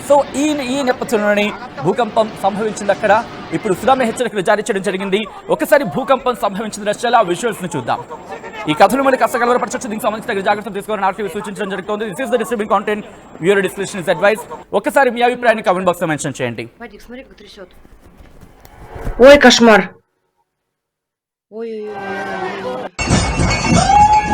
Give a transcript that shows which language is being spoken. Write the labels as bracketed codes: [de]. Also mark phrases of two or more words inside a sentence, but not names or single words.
[te] సో ఈ నేపథ్యంలోనే భూకంపం సంభవించింది అక్కడ. ఇప్పుడు సునామీ హెచ్చరికలు జారీ చేయడం జరిగింది. ఒకసారి భూకంపం సంభవించిన దృశ్యాలు ఆ విజువల్స్ ని చూద్దాం. ఈ కథలు మనకి కాస్త కలవరపరచవచ్చు, దీనికి సంబంధించిన జాగ్రత్తలు తీసుకోవాలని ఆర్టీవీ సూచించడం జరుగుతుంది. [en] This is the distributing content, viewer description is advice. [te] ఒకసారి మీ అభిప్రాయాన్ని కామెంట్ బాక్స్ లో మెన్షన్ చేయండి. [ru] Вадик, смотри, как трясет. Ой, кошмар. Ой-ой-ой.